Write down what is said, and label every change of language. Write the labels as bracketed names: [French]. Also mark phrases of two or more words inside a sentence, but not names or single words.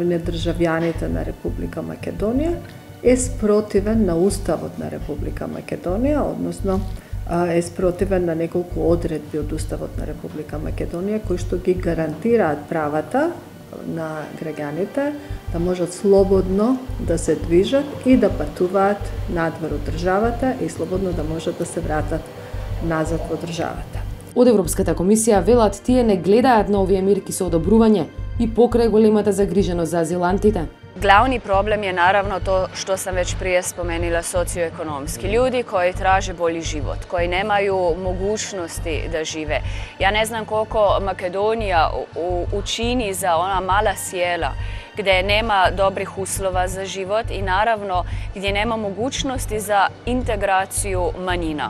[Macedonian] на државјаните на Република Македонија е спротивен на Уставот на Република Македонија, односно е спротивен на неколку одредби од Уставот на Република Македонија кои што ги гарантираат правата на граѓаните да можат слободно да се движат и да патуваат надвор од државата и слободно да можат да се вратат назад во државата. Од Европската комисија велат тие не гледаат на овие мерки со одобрување и покрај големата загриженост за азилантите. [Bosnian] Glavni problem je naravno to što sam već prije spomenula, socioekonomski. Ljudi koji traže bolji život, koji nemaju mogućnosti da žive. Ja ne znam koliko Makedonija učini za ona mala sjela gdje nema dobrih uslova za život i naravno gdje nema mogućnosti za integraciju manjina.